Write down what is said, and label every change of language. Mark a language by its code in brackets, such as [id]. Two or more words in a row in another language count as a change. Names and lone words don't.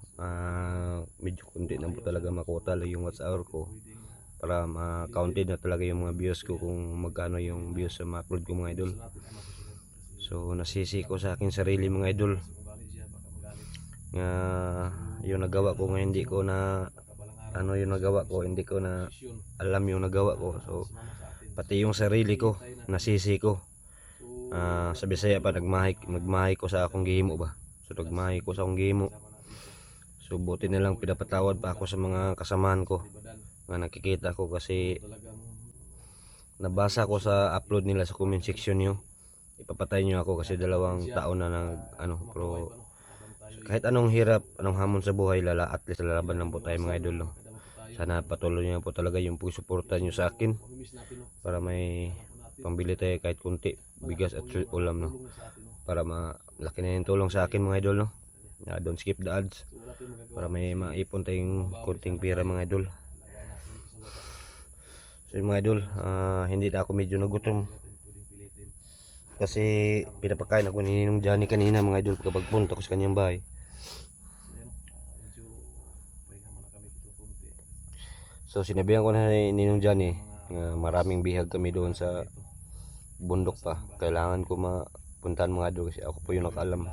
[tl] Medyo kunti na po talaga makuha yung [en] watch hour [tl] ko para ma-counted na talaga yung mga views ko kung magkano yung views sa ma-upload ko mga idol. So nasisi ko sa akin sarili mga idol nga yung nagawa ko nga hindi ko na hindi ko na alam yung nagawa ko. So pati yung sarili ko nasisi ko. [ceb] Sa Bisaya pa nagmahay ko sa akong gihimo ba. So nagmahay ko sa akong gihimo. [tl] So buti na lang pinapatawad pa ako sa mga kasamahan ko nga nakikita ko kasi nabasa ko sa upload nila sa comment section nyo. Ipapatay nyo ako kasi 2 taon na pero so kahit anong hirap, anong hamon sa buhay, at least lalaban lang po tayo mga idol, no. Sana patuloy nyo po talaga yung pagsuporta nyo sa akin para may pambili tayo kahit kunti bigas at ulam, no, para malaki na yung tulong sa akin mga idol, no. [en] Don't skip the ads [tl] para may maipon tayong kunting pera mga idol. So mga idol, hindi na ako medyo nagutom kasi pinapakain ako ni Ninong Johnny kanina mga idol kapag punta ko sa kanyang bahay. So sinabihan ko na ni Ninong Johnny na maraming bihag kami doon sa bundok pa, kailangan ko mapuntahan mga idol kasi ako po yung nakaalam.